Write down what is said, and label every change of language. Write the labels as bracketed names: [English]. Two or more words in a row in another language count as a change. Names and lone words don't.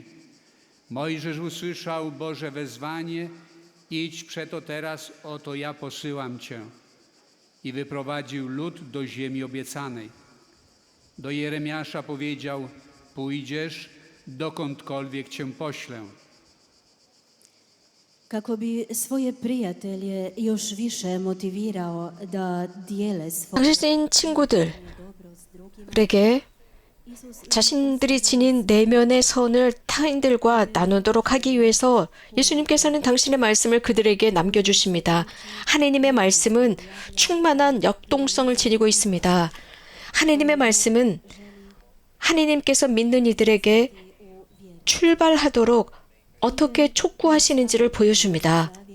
[Polish] Mojżesz usłyszał Boże wezwanie: idź przeto teraz, oto ja posyłam Cię. I wyprowadził lud do ziemi obiecanej. Do Jeremiasza powiedział: pójdziesz, dokądkolwiek Cię poślę. [Croatian] kako bi svoje prijatelje još više motivirao da dijele svoje [Korean] 당신 친구들에게 [Croatian] dobro s drugima. Isus [Korean] 자신들이 지닌 내면의 선을 타인들과 나누도록 하기 위해서 예수님께서는 당신의 말씀을 그들에게 남겨주십니다. 하느님의 말씀은 충만한 역동성을 지니고 있습니다. 하나님의 말씀은 하나님께서 믿는 이들에게 출발하도록 어떻게 촉구하시는지를 보여줍니다.